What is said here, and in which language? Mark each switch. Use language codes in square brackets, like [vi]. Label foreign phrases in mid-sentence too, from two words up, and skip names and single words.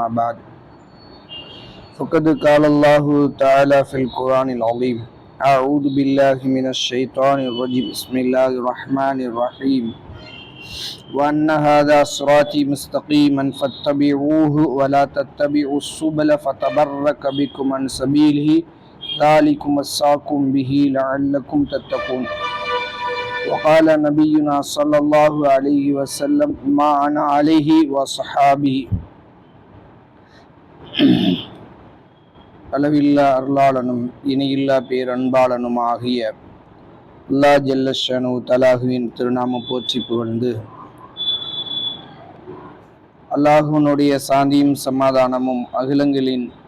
[ar] بعد فقد قال الله تعالى في القرآن العظيم أعوذ بالله من الشيطان الرجيم بسم الله الرحمن الرحيم وأن هذا صراطي مستقيما فاتبعوه ولا تتبعوا السبل فتبرك بكم عن سبيله ذلكم وصاكم به لعلكم تتقون وقال نبينا صلى الله عليه وسلم ما أنا عليه وصحابه [ta] அளவில்லா அருளாளனும் இணையில்லா பேரன்பாளனும் ஆகிய அல்லாஹ் [ar] جل شأنه [ta] தலாஹுவின் திருநாமம் போற்றி புகழ்ந்து அல்லாஹுனுடைய சாந்தியும் சமாதானமும் அகிலங்களின்